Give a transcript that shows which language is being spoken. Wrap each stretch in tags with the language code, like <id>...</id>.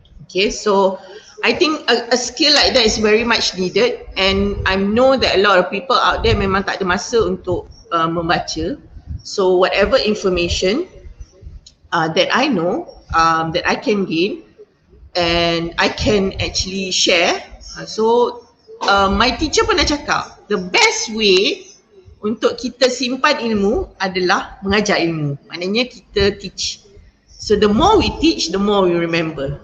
<en>Okay, so I think a skill like that is very much needed, and I know that a lot of people out there</en> <ms>memang tak ada masa untuk membaca.</ms> <en>So whatever information that I know, that I can gain and I can actually share. So my teacher</en> <ms>pernah cakap,</ms> <en>the best way</en> <ms>untuk kita simpan ilmu adalah mengajar ilmu. Maknanya kita teach.</ms> <en>So the more we teach, the more we remember.</en>